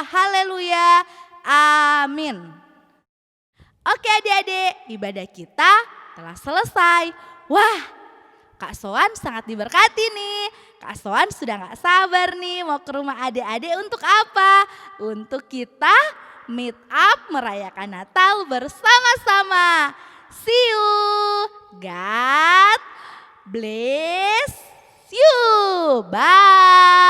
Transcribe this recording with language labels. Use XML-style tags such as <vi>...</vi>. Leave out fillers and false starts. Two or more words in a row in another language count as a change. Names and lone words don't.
<id>Haleluya. Amin. Oke adik-adik, ibadah kita telah selesai. Wah, Kak Soan sangat diberkati nih. Kak Soan sudah gak sabar nih mau ke rumah adik-adik untuk apa? Untuk kita</id> <en>meet up</en> <id>merayakan Natal bersama-sama.</id> <en>See you. God bless you. Bye.</en>